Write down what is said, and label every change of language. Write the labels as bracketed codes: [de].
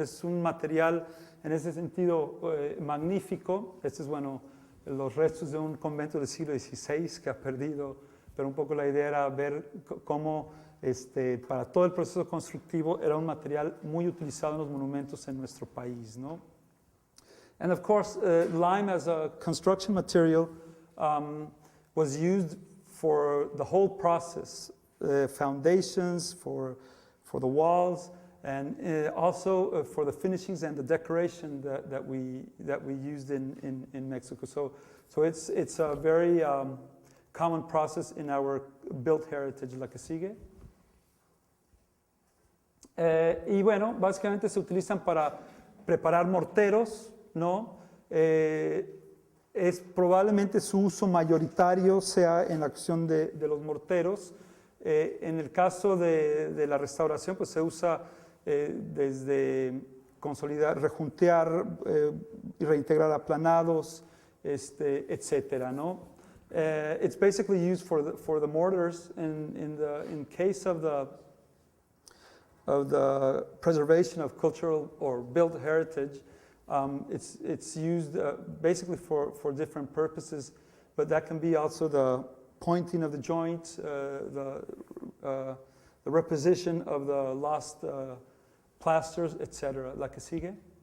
[es] Es un material en ese sentido magnífico. Este es, bueno, los restos de un convento del siglo XVI que ha perdido, pero un poco la idea era ver cómo para todo el proceso constructivo era un material muy utilizado en los monumentos en nuestro país, ¿no? [en] And of course, lime as a construction material was used for the whole process, foundations, for the walls, and also for the finishings and the decoration that we used in Mexico. So it's a very common process in our built heritage. [es] La que sigue. Y bueno, básicamente se utilizan para preparar morteros, ¿no? Es probablemente su uso mayoritario sea en la acción de los morteros. En el caso de la restauración, pues se usa desde consolidar, rejuntear y reintegrar aplanados, etcétera, ¿no? [en] It's basically used for the mortars. In case of the preservation of cultural or built heritage, it's used basically for different purposes, but that can be also the pointing of the joints, the reposition of the lost plasters, etc. [es] La que sigue.